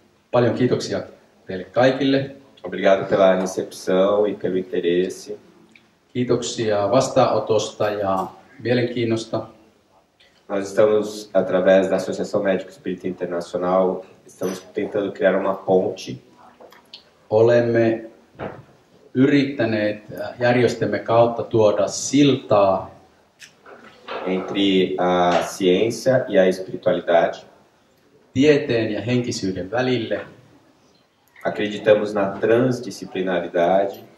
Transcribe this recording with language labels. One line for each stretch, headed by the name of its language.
Finnish: Paljon kiitoksia teille kaikille.
Portuguese: Obrigado pela recepção e pelo interesse.
Finnish: Kiitoksia vastaanotosta ja mielenkiinnosta.
Portuguese: Nós estamos, através da Associação Médico Espírita Internacional, estamos tentando criar uma ponte
Finnish: Olemme yrittäneet järjestömme kautta tuoda siltaa
Portuguese: entre a ciência e a espiritualidade.
Finnish: tieteen ja henkisyyden välille.
Portuguese: Acreditamos na transdisciplinaridade.